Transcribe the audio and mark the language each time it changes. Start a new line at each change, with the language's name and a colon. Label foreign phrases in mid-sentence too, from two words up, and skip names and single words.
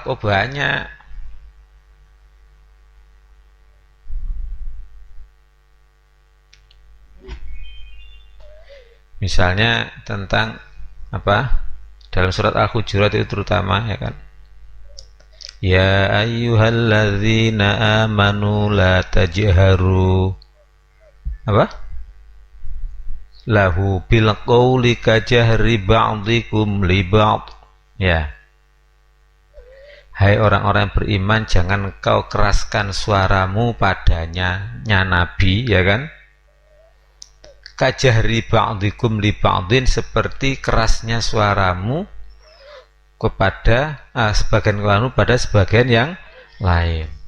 Indonesian: Oh banyak. Misalnya tentang apa? Dalam surat Al-Hujurat itu terutama, ya kan?
Arabic: يا أيها الذين آمنوا لا تجهروا apa? له بالقول كجهر بعضكم لبعض.
Indonesian: Ya. Hai orang-orang yang beriman, jangan kau keraskan suaramu padanya, Nabi, ya kan?
Arabic: كجهر بعضكم لبعض,
Indonesian: seperti kerasnya suaramu kepada sebagian kamu pada sebagian yang lain.